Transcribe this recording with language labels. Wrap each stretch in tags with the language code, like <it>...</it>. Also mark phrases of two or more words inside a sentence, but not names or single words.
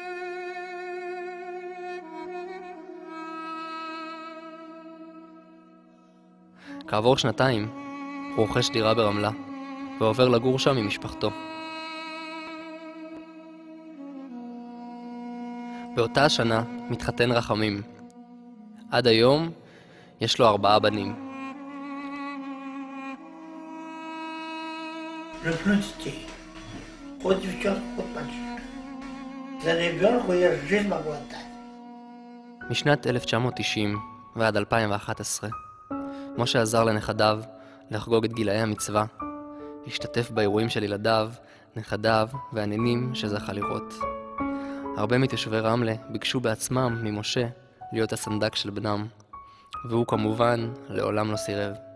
<he>כעבור 2 הוא רוכש דירה ברמלה, ועובר לגור שם עם משפחתו. באותה השנה מתחתן רחמים. עד היום יש לו 4 בנים.</he> <ru>Люблю детей. Хоть девчонку, хоть мальчишку. За ребенку я жизнь могу отдать.</ru> <he>משנת 1990 ועד 2011, משה עזר לנכדיו לחגוג את גילאי המצווה, להשתתף באירועים של ילדיו, נכדיו והנינים שזכה לראות. הרבה מתושבי רמלה ביקשו בעצמם ממשה להיות הסנדק של בנם, והוא כמובן לעולם לא סירב.</he>